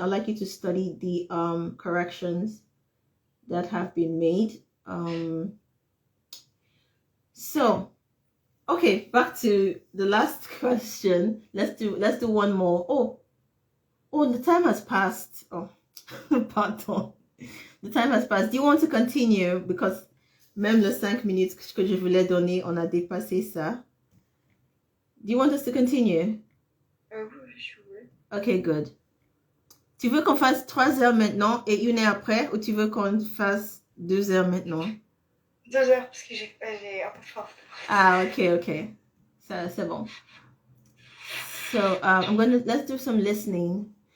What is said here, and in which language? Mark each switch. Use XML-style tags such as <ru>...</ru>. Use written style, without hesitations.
<en>I'd like you to study the corrections that have been made. So, okay, back to the last question. Let's do one more. Oh, the time has passed. Oh, pardon. The time has passed. Do you want to continue?</en> <fr>Because même les 5 minutes que je voulais donner, on a dépassé ça.</fr> <en>Do you want us to continue?</en> <fr>Oui, je veux.</fr> <en>Okay, good.</en> <fr>Tu veux qu'on fasse 3 heures maintenant et 1 heure après ou tu veux qu'on fasse 2 heures maintenant? 2 heures parce que j'ai un peu faim. Ah, ok. Ça, c'est bon.</fr> <en>So let's do some listening.</en>